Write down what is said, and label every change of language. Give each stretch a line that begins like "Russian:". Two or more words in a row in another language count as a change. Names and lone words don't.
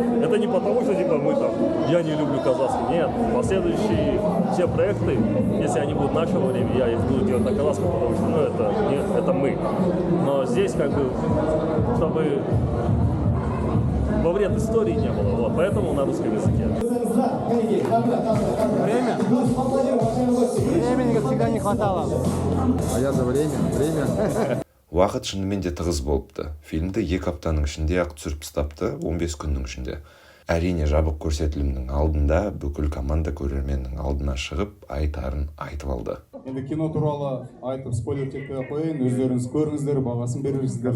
Russian: Это не потому, что типа мы там, я не люблю казахский. Нет, последующие все проекты, если они будут нашего времени, я их буду делать на казахском, потому что, ну, это мы. Но здесь как бы, чтобы во вред истории не было, вот, поэтому на русском языке. Времени всегда не хватало. А я за время.
Kazakh: Уақыт шынымен де тығыз болыпты. Фильмді 2 аптаның ішінде-ақ түсіріп тастапты, 15 күннің ішінде. Әрине жабық көрсетілімнің алдында бүкіл команда көрерменнің алдына шығып, айтарын айтып алды. Енді кино туралы айтып спойлер кетпей қояйын, өздеріңіз көріңіздер, бағасын беріңіздер.